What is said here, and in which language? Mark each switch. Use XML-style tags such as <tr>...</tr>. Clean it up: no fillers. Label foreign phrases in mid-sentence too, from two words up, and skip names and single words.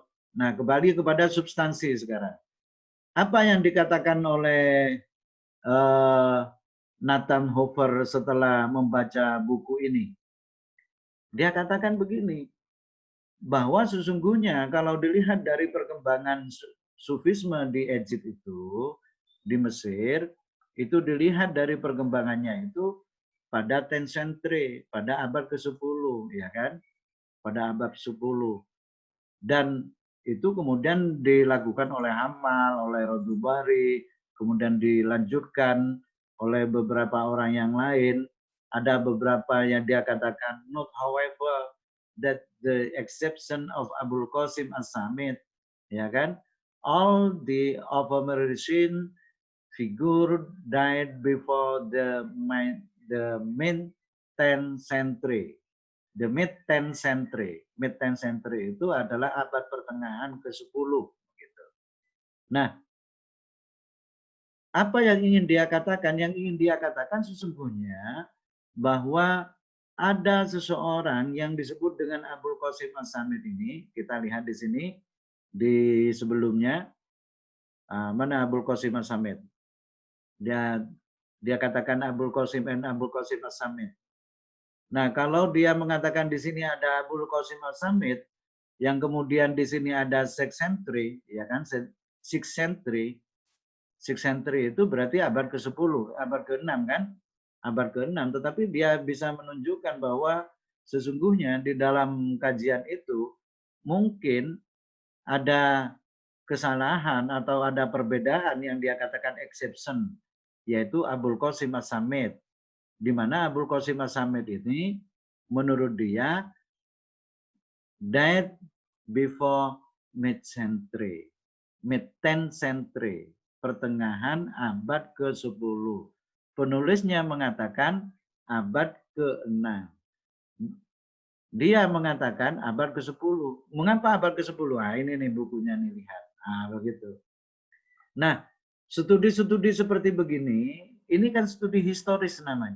<id>Nah, kembali kepada substansi sekarang. Apa yang dikatakan oleh Nathan Hofer setelah membaca buku ini? Dia katakan begini, bahwa sesungguhnya kalau dilihat dari perkembangan sufisme di Egypt itu, di Mesir, itu dilihat dari perkembangannya itu pada</id> <en>10th century,</en> <id>pada abad ke-10, ya kan? Pada abad 10. Dan itu kemudian dilakukan oleh Hamal, oleh Rodubari, kemudian dilanjutkan oleh beberapa orang yang lain. Ada beberapa yang dia katakan,</id> <en>note however that the exception of Abul Qasim As-Samit,</en> <id>ya kan,</id> <en>all the Apomerician figure died before the mid-10th century. The mid-10th century. Mid-10th century</en> <id>itu adalah abad pertengahan ke-10. Gitu. Nah, apa yang ingin dia katakan? Yang ingin dia katakan sesungguhnya bahwa ada seseorang yang disebut dengan Abul Qasim As-Samit ini. Kita lihat di sini, di sebelumnya. Mana Abul Qasim As-Samit? Dia katakan Abul Qasim and Abul Qasim As-Samit. Nah, kalau dia mengatakan di sini ada Abul Qasim As-Samit, yang kemudian di sini ada</id> <en>6th century,</en> <id>ya kan?</id> <en>6th century. 6th century</en> <id>itu berarti abad ke-10, abad ke-6 kan? Abad ke-6, tetapi dia bisa menunjukkan bahwa sesungguhnya di dalam kajian itu mungkin ada kesalahan atau ada perbedaan yang dia katakan exception, yaitu Abul Qasim As-Samit. Di mana Abul Qasim As-Samit ini menurut dia</id> <en>died before mid-century, mid-10th century,</en> <id>pertengahan abad ke-10. Penulisnya mengatakan abad ke-6. Dia mengatakan abad ke-10. Mengapa abad ke-10? Ini nih bukunya nih, lihat. Begitu. Nah, studi-studi seperti begini, ini kan studi historis namanya.</id>